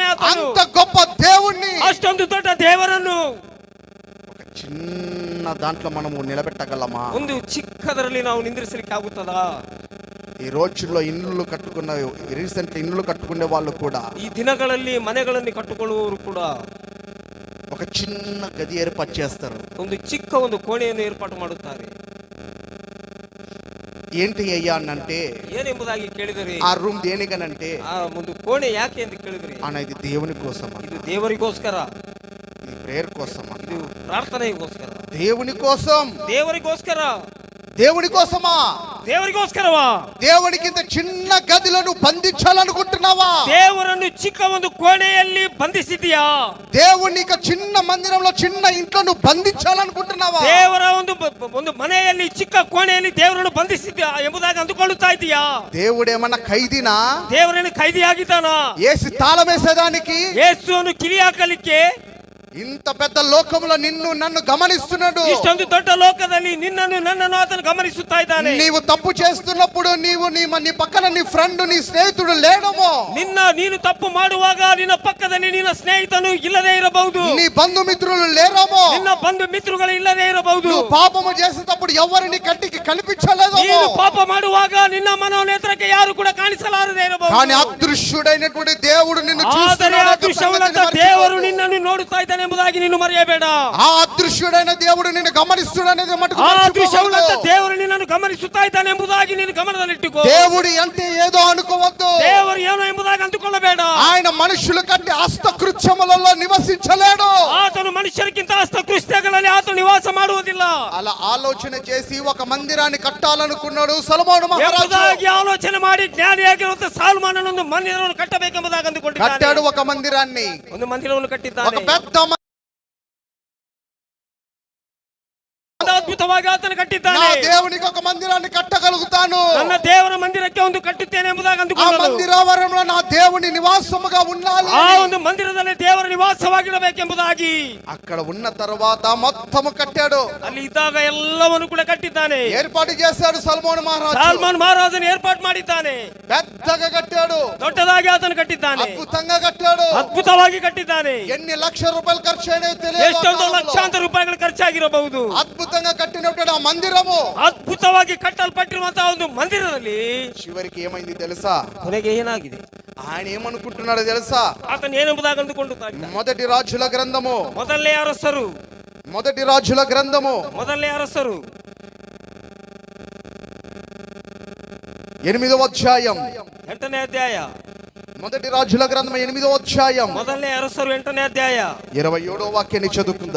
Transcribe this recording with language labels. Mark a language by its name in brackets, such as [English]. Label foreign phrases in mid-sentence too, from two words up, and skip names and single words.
[Telugu] అంత గొప్ప దేవుణ్ణి, [Kannada] ಅಷ್ಟೊಂದು ದೊಡ್ಡ ದೇವರನ್ನು [Telugu] ఒక చిన్న దాంట్లో మనము నిలబెట్టగలమా? [Kannada] ಒಂದು ಚಿಕ್ಕದರಲ್ಲಿ ನಾವು ನಿಂದ್ರಿಸಲಿಕ್ಕೆ ಆಗುತ್ತದಾ? [Telugu] ఈ రోజుల్లో రీసెంట్ ఇల్లు కట్టుకునే వాళ్ళు కూడా [Kannada] ಈ ದಿನಗಳಲ್ಲಿ ಮನೆಗಳನ್ನು ಕಟ್ಟಿಕೊಳ್ಳುವವರು ಕೂಡ [Telugu] ఒక చిన్న గది ఏర్పాటు చేస్తారు. [Kannada] ಒಂದು ಚಿಕ್ಕ ಒಂದು ಕೋಣೆಯನ್ನು ಏರ್ಪಾಟು ಮಾಡುತ್ತಾರೆ. [Telugu] ఏంటి అయ్యా అంటే, [Kannada] ಏನೆಂಬುದಾಗಿ ಕೇಳಿದರೆ [Telugu] ఆ రూమ్ దేనికనంటే, [Kannada] ಆ ಒಂದು ಕೋಣೆ ಯಾಕೆ ಅಂತ ಕೇಳಿದ್ರೆ [Telugu] ఇది దేవుని కోసం, [Kannada] ಇದು ದೇವರಿಗೋಸ್ಕರ, [Telugu] ఇది ప్రేయర్ కోసం, [Kannada] ಇದು ಪ್ರಾರ್ಥನೆಗೋಸ್ಕರ, [Telugu] దేవుని కోసం. [Kannada] ದೇವರಿಗೋಸ್ಕರ. [Telugu] దేవుని కోసమా? [Kannada] ದೇವರಿಗೋಸ್ಕರವಾ? [Telugu] దేవునికింత చిన్న గదిలో నువ్వు బంధించాలనుకుంటున్నావా? [Kannada] ದೇವರನ್ನು ಚಿಕ್ಕ ಒಂದು ಕೋಣೆಯಲ್ಲಿ ಬಂಧಿಸಿದೀಯಾ? [Telugu] దేవుని చిన్న మందిరంలో చిన్న ఇంట్లో నువ్వు బంధించాలనుకుంటున్నావా? [Kannada] ದೇವರ ಒಂದು ಮನೆಯಲ್ಲಿ ಚಿಕ್ಕ ಕೋಣೆಯಲ್ಲಿ ದೇವರನ್ನು ಬಂಧಿಸಿದ್ಯಾ ಎಂಬುದಾಗಿ ಅಂದುಕೊಳ್ಳುತ್ತಾ ಇದೀಯಾ? [Telugu] దేవుడేమన్నా ఖైదీనా? [Kannada] ದೇವರನ್ನು ಖೈದಿಯಾಗಿದ್ದಾನಾ? [Telugu] యేసు తాళం వేసేదానికి, [Kannada] ಯೇಸುವನ್ನು ಕಿಲಿ ಹಾಕಲಿಕ್ಕೆ [Telugu] ఇంత పెద్ద లోకంలో నిన్ను నన్ను గమనిస్తున్నాడు. [Kannada] ಇಷ್ಟೊಂದು ದೊಡ್ಡ ಲೋಕದಲ್ಲಿ ನಿನ್ನನ್ನು ನನ್ನನ್ನು ಆತನು ಗಮನಿಸುತ್ತಾ ಇದ್ದಾನೆ. [Telugu] నీవు తప్పు చేస్తున్నప్పుడు నీ పక్కన నీ ఫ్రెండ్ నీ స్నేహితుడు లేడమో, [Kannada] ನೀನು ತಪ್ಪು ಮಾಡುವಾಗ ನಿನ್ನ ಪಕ್ಕದಲ್ಲಿ ನಿನ್ನ ಸ್ನೇಹಿತನು ಇಲ್ಲದೆ ಇರಬಹುದು, [Telugu] నీ బంధుమిత్రులు లేరేమో, [Kannada] ನಿನ್ನ ಬಂಧು ಮಿತ್ರಗಳು ಇಲ್ಲದೆ ಇರಬಹುದು. [Telugu] నువ్వు పాపము చేసేటప్పుడు ఎవరిని కంటికి కనిపించలేదు. [Kannada] ನೀನು ಪಾಪ ಮಾಡುವಾಗ ನಿನ್ನ ಮನೋನೇತ್ರಕ್ಕೆ ಯಾರು ಕೂಡ ಕಾಣಿಸಲಾರದೆ ಇರಬಹುದು. [Telugu] కానీ అదృశ్యుడైనటువంటి దేవుడు నిన్ను [Kannada] ಆದರೆ [Telugu] చూస్తున్నాడు. [Kannada] ಅದೃಶ್ಯವುಳ್ಳಂತ ದೇವರು ನಿನ್ನನ್ನು ನೋಡುತ್ತಾ ಇದ್ದಾನೆ ಎಂಬುದಾಗಿ ನೀನು ಮರೆಯಬೇಡ. [Telugu] ఆ అదృశ్యుడైన దేవుడు నిన్ను గమనిస్తున్నాడనేది మటుకు [Kannada] ಆ [Telugu] మర్చిపోవద్దు. [Kannada] ಅದೃಶ್ಯವುಳ್ಳಂತ ದೇವರು ನಿನ್ನನ್ನು ಗಮನಿಸುತ್ತಾ ಇದ್ದಾನೆ ಎಂಬುದಾಗಿ ನೀನು ಗಮನದಲ್ಲಿಟ್ಟುಕೋ. [Telugu] దేవుడు అంటే ఏదో అనుకోవద్దు. [Kannada] ದೇವರು ಏನು ಎಂಬುದಾಗಿ ಅಂದುಕೊಳ್ಳಬೇಡ. [Telugu] ఆయన మనుషుల కంటే హస్తకృత్యములలో నివసించలేడు. [Kannada] ಆತನು ಮನುಷ್ಯರಿಗಿಂತ ಹಸ್ತಕೃತ್ಯಗಳಲ್ಲಿ ಆತನು ನಿವಾಸ ಮಾಡುವುದಿಲ್ಲ. [Telugu] అలా ఆలోచన చేసి ఒక మందిరాన్ని కట్టాలనుకున్నాడు సొలొమోను మహారాజు. [Kannada] ಎಂಬುದಾಗಿ ಆಲೋಚನೆ ಮಾಡಿ ಜ್ಞಾನಿಯಾಗಿರುವಂತ ಸಾಲ್ಮಾನನು ಒಂದು ಮಂದಿರವನ್ನು ಕಟ್ಟಬೇಕೆಂಬುದಾಗಿ ಅಂದುಕೊಂಡಿದ್ದಾನೆ. [Telugu] కట్టాడు ఒక మందిరాన్ని, [Kannada] ಒಂದು ಮಂದಿರವನ್ನು [Telugu] ఒక [Kannada] ಕಟ್ಟಿದ್ದಾನೆ. [Telugu] పెద్ద [Kannada] ಅದ್ಭುತವಾಗಿ ಆತನು [Telugu] నా [Kannada] ಕಟ್ಟಿದ್ದಾನೆ. [Telugu] దేవునికి ఒక మందిరాన్ని కట్టగలుగుతాను. [Kannada] ನನ್ನ ದೇವರ ಮಂದಿರಕ್ಕೆ ಒಂದು ಕಟ್ಟುತ್ತೇನೆ ಎಂಬುದಾಗಿ [Telugu] ఆ [Kannada] ಅಂದುಕೊಂಡನು. [Telugu] మందిరావరణంలో నా దేవుని నివాసముగా ఉండాలి. [Kannada] ಆ ಒಂದು ಮಂದಿರದಲ್ಲಿ ದೇವರ ನಿವಾಸವಾಗಿರಬೇಕೆಂಬುದಾಗಿ [Telugu] అక్కడ ఉన్న తర్వాత మొత్తము కట్టాడు. [Kannada] ಅಲ್ಲಿ ಇದ್ದಾಗ ಎಲ್ಲವನ್ನು ಕೂಡ ಕಟ್ಟಿದ್ದಾನೆ. [Telugu] ఏర్పాటు చేశాడు సొలొమోను మహారాజు. [Kannada] ಸಾಲ್ಮಾನ್ ಮಹಾರಾಜನು ಏರ್ಪಾటు ಮಾಡಿದ್ದಾನೆ. [Telugu] పెద్దగా కట్టాడు, [Kannada] ದೊಡ್ಡದಾಗಿ ಆತನು ಕಟ್ಟಿದ್ದಾನೆ. [Telugu] అద్భుతంగా కట్టాడు. [Kannada] ಅದ್ಭುತವಾಗಿ ಕಟ್ಟಿದ್ದಾನೆ. [Telugu] ఎన్ని లక్షల రూపాయలు ఖర్చు అయినాయో తెలియదు. [Kannada] ಎಷ್ಟೊಂದು ಲಕ್ಷಾಂತರ ರೂಪಾಯಿಗಳು ಖರ್ಚಾಗಿರಬಹುದು. [Telugu] అద్భుతంగా కట్టినటువంటి ఆ మందిరము [Kannada] ಅದ್ಭುತವಾಗಿ ಕಟ್ಟಲ್ಪಟ್ಟಿರುವಂತಹ ಒಂದು ಮಂದಿರದಲ್ಲಿ [Telugu] చివరికి ఏమైంది తెలుసా? [Kannada] ಕೊನೆಗೆ ಏನಾಗಿದೆ? [Telugu] ఆయన ఏమనుకుంటున్నాడో తెలుసా? [Kannada] ಆತನು ಏನೆಂಬುದಾಗಿ ಅಂದುಕೊಳ್ಳುತ್ತಾ ಇದ್ದ? [Telugu] మొదటి రాజుల గ్రంథము, [Kannada] ಮೊದಲನೇ ಅರಸರು, [Telugu] మొదటి రాజుల గ్రంథము [Kannada] ಮೊದಲನೇ ಅರಸರು [Telugu] 8వ అధ్యాయం. [Kannada] 8ನೇ ಅಧ್ಯಾಯ. [Telugu] మొదటి రాజుల గ్రంథం 8వ అధ్యాయం [Kannada] ಮೊದಲನೇ ಅರಸರು 8ನೇ ಅಧ್ಯಾಯ [Telugu] 27వ వాక్యాన్ని చదువుకుందాం.